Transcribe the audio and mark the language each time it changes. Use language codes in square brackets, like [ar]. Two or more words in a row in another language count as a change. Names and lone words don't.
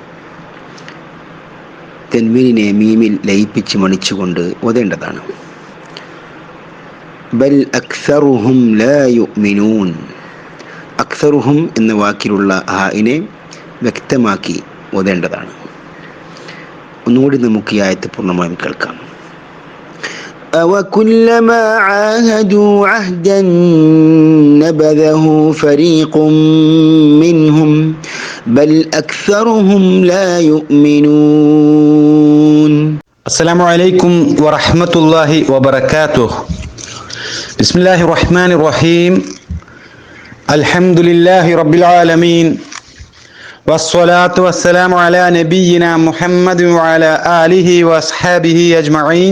[ml] തൻവീനിനെ മീമിൽ ലയിപ്പിച്ച് മണിച്ചുകൊണ്ട് ഓതേണ്ടതാണ്. [ar] بل أكثرهم لا يؤمنون, [ml] അക്സറുഹും എന്ന വാക്കിലുള്ള ഹാഇനെ വ്യക്തമാക്കി ഓതേണ്ടതാണ്. ഒന്നുകൂടി നമുക്ക് ഈ ആയത്ത് പൂർണ്ണമായും കേൾക്കാം. [ar] أَوَكُلَّمَا عَاهَدُوا عَهْدًا نَبَذَهُ فَرِيقٌ مِّنْهُمْ بَلْ أَكْثَرُهُمْ لَا يُؤْمِنُونَ. السلام عليكم ورحمة الله وبركاته. بسم الله الرحمن الرحيم الحمد لله رب العالمين. والصلاة والسلام على نبينا محمد وعلى آله وأصحابه أجمعين.